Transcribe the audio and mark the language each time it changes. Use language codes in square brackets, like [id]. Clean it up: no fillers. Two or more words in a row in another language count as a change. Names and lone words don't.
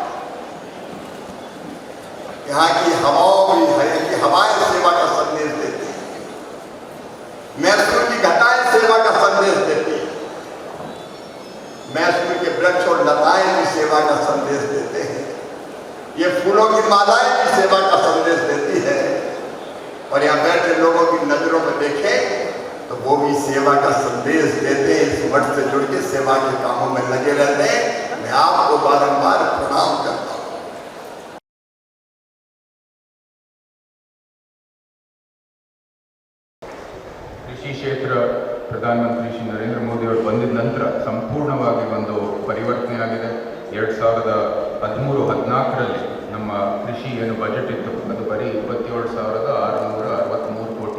[hi] यहाँ की हवाओं भी है कि हवाएं सेवा का संदेश देती है, मैसूर की घटाएं सेवा का संदेश देती है, मैसूर के वृक्ष और लताएं भी सेवा का संदेश देते हैं, ये फूलों की मालाएं भी सेवा का संदेश देती है। और यहाँ बैठे लोगों की नजरों में देखें तो वो भी सेवा का संदेश देते हैं, इस मठ से जुड़ के सेवा के कामों में लगे रहते हैं। मैं आपको बारंबार प्रणाम करता हूँ। [kn] ಕೃಷಿ ಕ್ಷೇತ್ರ ಪ್ರಧಾನಮಂತ್ರಿ ಶ್ರೀ ನರೇಂದ್ರ ಮೋದಿ ಅವರು ಬಂದಿದ ನಂತರ ಸಂಪೂರ್ಣವಾಗಿ ಒಂದು ಪರಿವರ್ತನೆ ಆಗಿದೆ. 2013-14ರಲ್ಲಿ ನಮ್ಮ ಕೃಷಿ ಏನು ಬಜೆಟ್ ಇತ್ತು ಅದು ಬರೀ 27,663 ಕೋಟಿ.